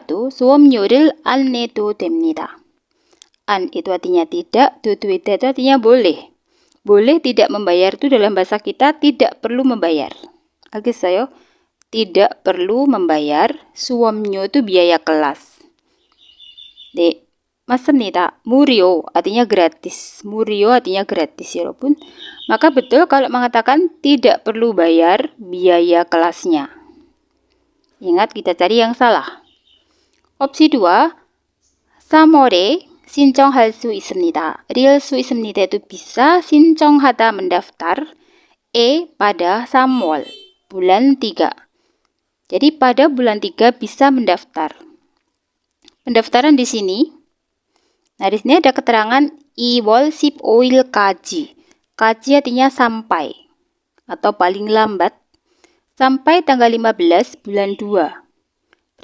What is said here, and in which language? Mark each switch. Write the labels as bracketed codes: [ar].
[ko] 수업료를 안 내도 됩니다. [id] An itu artinya tidak, do itu artinya boleh. Boleh tidak membayar itu dalam bahasa kita tidak perlu membayar. 알겠어요? Tidak perlu membayar. 수업료 itu biaya kelas. [ko] 네. 맞습니다. [id] 무료 artinya gratis. 무료 artinya gratis, 여러분. Maka betul kalau mengatakan tidak perlu bayar biaya kelasnya. Ingat kita cari yang salah. Opsi 2. [ko] 3월에 신청할 수 있습니다. 리을 수 있습니다 itu bisa, 신청하다 mendaftar. [id] Pada 3월, bulan 3. Jadi pada bulan 3 bisa mendaftar. Pendaftaran di sini. Nah, di sini ada keterangan [ko] 2월 15일까지. [id] Kaji artinya sampai atau paling lambat sampai tanggal 15 bulan 2.